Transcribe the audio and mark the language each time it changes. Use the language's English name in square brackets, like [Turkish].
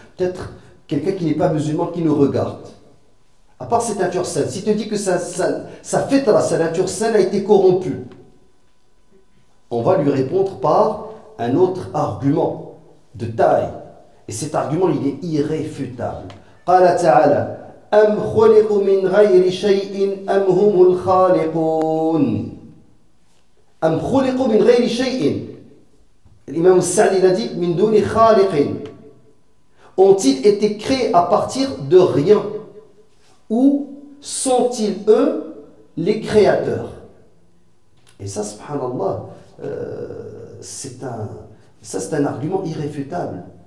[French] Peut-être quelqu'un qui n'est pas musulman, qui nous regarde. À part cette nature saine, si tu dis que sa fitra, sa nature saine a été corrompue, on va lui répondre par un autre argument de taille. Et cet argument, il est irréfutable. [Arabic] قال تعالى أم خلقوا من غير شيء أم هم الخالقون أم خلقوا من غير شيء. [French] L'imam Sa'di a dit [Arabic] من دون خالق. [French] Ont-ils été créés à partir de rien? Ou sont-ils eux les créateurs? Et ça, subhanallah, c'est un argument irréfutable.